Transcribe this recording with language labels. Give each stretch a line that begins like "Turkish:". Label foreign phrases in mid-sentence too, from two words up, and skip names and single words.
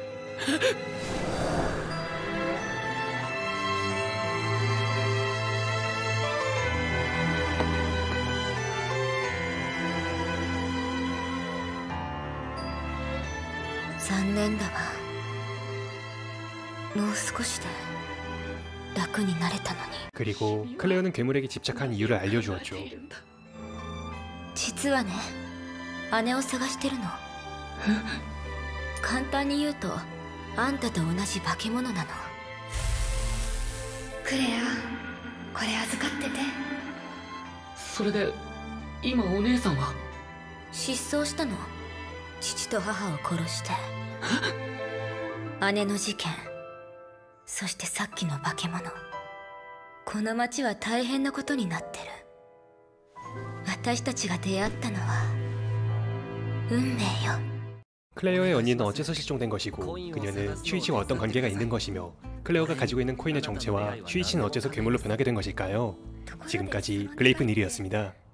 Japanese: 残念だわ。もう少しで楽になれたのに。
Korean: 그리고 클레어는 괴물에게 집착한 이유를 알려주었죠.
Japanese: 実はね、姉を探してるの。簡単に言うとあんたと同じ化け物なの。クレア、これ預かってて。それで今お姉さんは？失踪したの。父と母を殺して。姉の事件、そしてさっきの化け物。この町は大変なことになってる。私たちが出会ったのは運命よ。
Korean: 클레어의 언니는 어째서 실종된 것이고 그녀는 슈이치와 어떤 관계가 있는 것이며 클레어가 가지고 있는 코인의 정체와 슈이치는 어째서 괴물로 변하게 된 것일까요? 지금까지 글레이프 닐이었습니다.